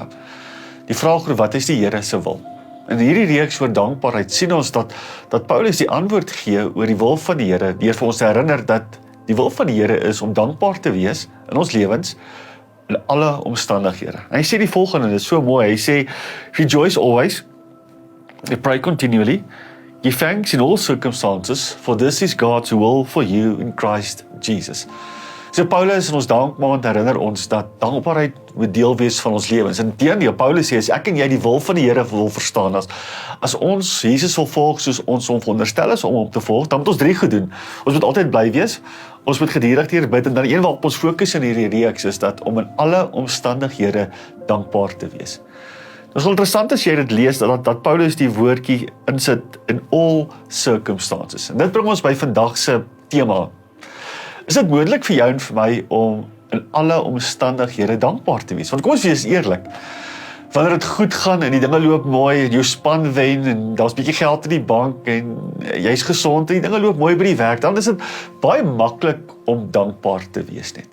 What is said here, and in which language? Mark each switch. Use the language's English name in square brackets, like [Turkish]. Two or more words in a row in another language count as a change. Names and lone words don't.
[Afrikaans] Die vraag oor wat is die Here se wil? In hierdie reeks oor dankbaarheid sien ons dat Paulus die antwoord gee oor die wil van die Here, deur vir ons te herinner dat die wil van die Here is om dankbaar te wees in ons lewens in alle omstandighede. En hy sê die volgende, dit is so mooi, hy sê, [English] rejoice always, pray continually, give thanks in all circumstances, for this is God's will for you in Christ Jesus. [Afrikaans] So Paulus in ons dankmaand herinner ons dat dankbaarheid moet deel wees van ons lewens. Inteendeel, Paulus sê, as ek en jy die wil van die Here wil verstaan, as ons Jesus wil volg soos ons hom veronderstel is om te volg, dan moet ons 3 goed doen. Ons moet altyd bly wees, ons moet gedurig hier bid, en dan een waarop ons fokus in hierdie reeks is dat om in alle omstandighede dankbaar te wees. Dit is wel interessant as jy dit lees, dat Paulus die woordjie insit [English] in all circumstances. [Afrikaans] En dit bring ons by vandag se tema. Is dit moontlik vir jou en vir my om in alle omstandighede dankbaar te wees? Want kom ons wees eerlik, wanneer dit goed gaan en die dinge loop mooi en jou span wen en daar's bietjie geld in die bank en jy's gesond en die dinge loop mooi by die werk, dan is dit baie maklik om dankbaar te wees net.